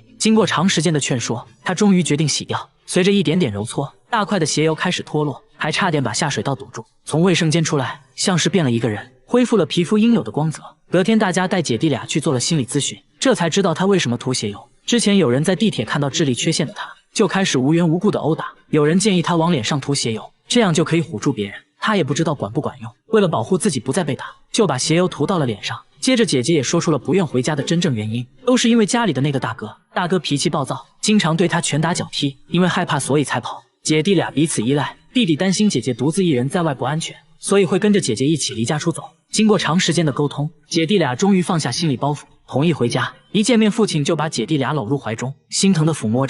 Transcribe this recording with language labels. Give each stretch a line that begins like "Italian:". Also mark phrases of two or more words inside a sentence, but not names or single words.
Chinese: 經過長時間的勸說，他終於決定洗掉。隨着一點點揉搓，大塊的鞋油開始脫落，還差點把下水道堵住。從衛生間出來，像是變了一個人，恢復了皮膚應有的光澤。隔天大家帶姐弟倆去做了心理諮詢，這才知道他為什麼塗鞋油。之前有人在地鐵看到智力缺陷的他，就開始無缘無故的毆打。有人建議他往臉上塗鞋油，這樣就可以唬住別人。他也不知道管不管用，為了保護自己不再被打，就把鞋油涂到了臉上。接着姐姐也說出了不願回家的真正原因，都是因為家裡的那個大哥。大哥脾氣暴躁，經常对他拳打腳踢，因為害怕所以才跑。姐弟倆彼此依賴，弟弟擔心姐姐獨自一人在外不安全， 所以會跟着姐姐一起離家出走。經過長時間的溝通，姐弟倆終於放下心理包袱，同意回家。一見面，父親就把姐弟倆摟入懷中，心疼地撫摸着。